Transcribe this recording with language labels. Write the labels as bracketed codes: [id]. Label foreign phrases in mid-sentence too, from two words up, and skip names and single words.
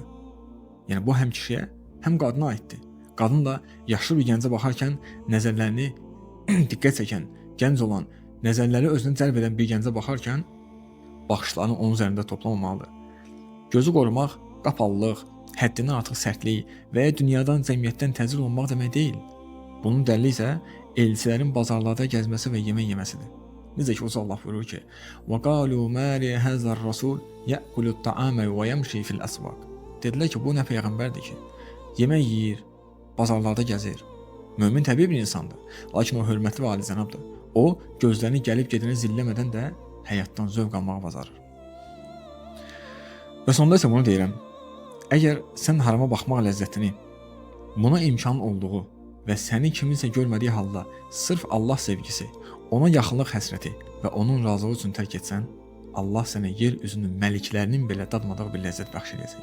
[az] Yəni bu həm kişiyə, həm qadına aiddir. Qadın da yaşlı bir gəncə baxarkən nəzərlərini diqqət çəkən, gənc olan, nəzərləri özünə cəlb edən bir gəncə baxarkən baxışlarını onun üzərində toplamamalıdır. Gözü qorumaq qapalılıq, həddindən artıq sərtlik və ya dünyadan, cəmiyyətdən təcil olmaq demək deyil. Bunun dəlili isə elçilərin bazarlarda gəzməsi və yemək yeməsidir. Necə ki, Uca Allah buyurur ki, [ar] وَقَالُوا مَا لِهَذَا الرَّسُولِ يَأْكُلُ الطَّعَامَ وَيَمْشِي فِي الْأَسْوَاقِ. [az] Dedilər ki, bu nə peyğəmbərdir ki, yemək yeyir, bazarlarda gəzir. Mömin təbii bir insandır, lakin o hörmətli və alicənabdır. O, gözlərini gəlib gedəni zilləmədən də həyatdan zövq almağı bacarır. Və sonda isə bunu deyirəm, əgər sən harama baxmaq ləzzətini, buna imkan olduğu və səni kiminsə görmədiyi halda sırf Allah sevgisi, ona yaxınlıq həsrəti və onun razılığı üçün tərk etsən, Allah sənə yer üzünün məliklərinin belə dadmadığı bir ləzzət bəxş edəcək.